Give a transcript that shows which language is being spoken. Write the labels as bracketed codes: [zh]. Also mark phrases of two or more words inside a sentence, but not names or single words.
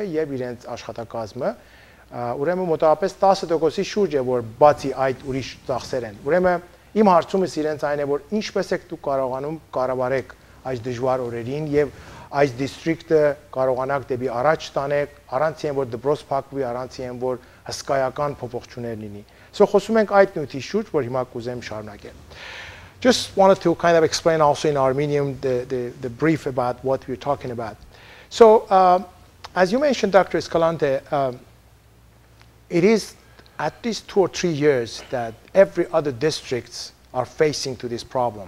[hy] եւ իրենց աշխատակազմը, ուրեմն մոտավորապես 10%-ի շուրջ է, որ բացի այդ ուրիշ ծախսեր են։ Ուրեմն իմ հարցումս իրենց այն է, որ ինչպես եք դուք կարողանում կառավարեք այս դժվար օրերին եւ այս district-ը կարողանաք դեպի առաջ տանեք, առանց այն որ դպրոց փակվի, առանց այն որ հսկայական փոփոխություններ լինի։ So խոսում ենք այդ նյութի շուրջ, որ հիմա կուզեմ շարունակել։ [en] Just wanted to kind of explain also in Armenian the brief about what we're talking about. So as you mentioned, Dr. Escalante, it is at least 2 or 3 years that every other districts are facing to this problem.